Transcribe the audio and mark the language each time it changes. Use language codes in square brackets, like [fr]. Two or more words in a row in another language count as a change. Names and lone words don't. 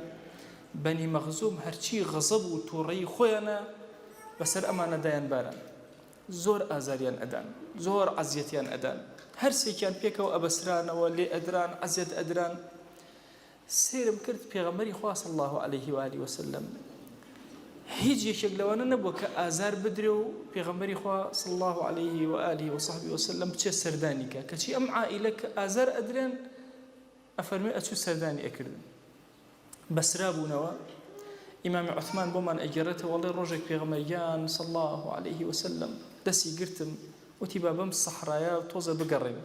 [ckb] بەنی مەخزوم هەرچی غەزەب و تووڕەیی خۆیانە بەسەر ئەمانە دایان باران. زۆر ئازاریان ئەدان، زۆر عەزیەتیان ئەدان. هەرسێکیان پێکەوە ئەبەسرانەوە لێ ئەدران عەزیەت ئەدران. سێرم کرد پێغەمبەری خوا [ar] صلی الله عليه وآله وسلم [ckb] هیچ یەکێک لەوانە نەبووە کە ئازار بدرێ و پێغەمبەری خوا [ar] صلی الله عليه وآله وصحبه وسلم [ckb] بچێ سەردانی کە کەچی ئەم عائیلە کە ئازار ئەدرێن ئەفەرمێ ئەچوو سەردانی ئەکردن. بەسرا بوونەوە ئیمامی عوثمان بۆمان ئەگەڕێتەوە وەڵێ ڕۆژێک پێغەمبەریان [ar] صلی الله عليه وسلم [ckb] دەستی گرتم وتی با بەم سەحرایە تۆزە بگەڕێن.